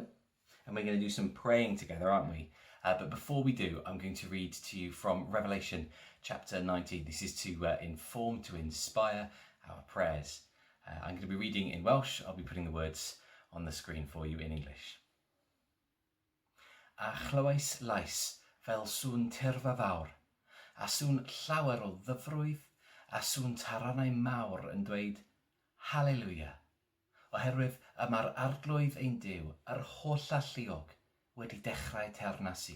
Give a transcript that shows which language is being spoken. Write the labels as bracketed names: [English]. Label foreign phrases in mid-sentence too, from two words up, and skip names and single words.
[English] And we're going to do some praying together, aren't we? But before we do, I'm going to read to you from Revelation chapter 19. This is to inform, to inspire our prayers. I'm going to be reading in Welsh. I'll be putting the words on the screen for you in English. [Welsh] A chlywais lais fel sŵn tyrfa fawr, a sŵn llawer o ddyfrwydd, a sŵn taranau mawr yn dweud, Halleluia! Oherwydd y mae'r arglwydd ein Duw, yr holl alluog, wedi dechrau teyrnasu.